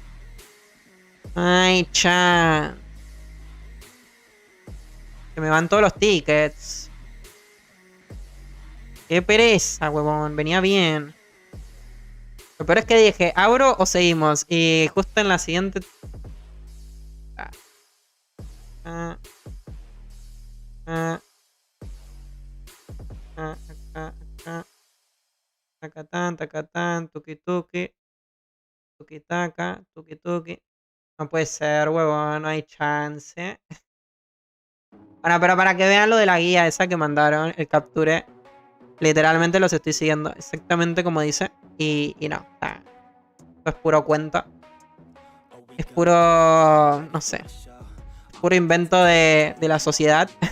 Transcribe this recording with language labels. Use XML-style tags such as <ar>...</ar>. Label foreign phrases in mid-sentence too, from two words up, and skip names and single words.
<es>Ay, chan. Se me van todos los tickets. Qué pereza, huevón. Venía bien. Lo peor es que dije, ¿abro o seguimos? Y justo en la siguiente... Tacatán, tacatán, tuki tuki. Tuki taca, tuki tuki. No puede ser, huevón. No hay chance. Bueno, pero para que vean lo de la guía esa que mandaron, el capture, literalmente los estoy siguiendo exactamente como dice. Y no, esto es puro cuento. Es puro, no sé, puro invento de la sociedad.</es>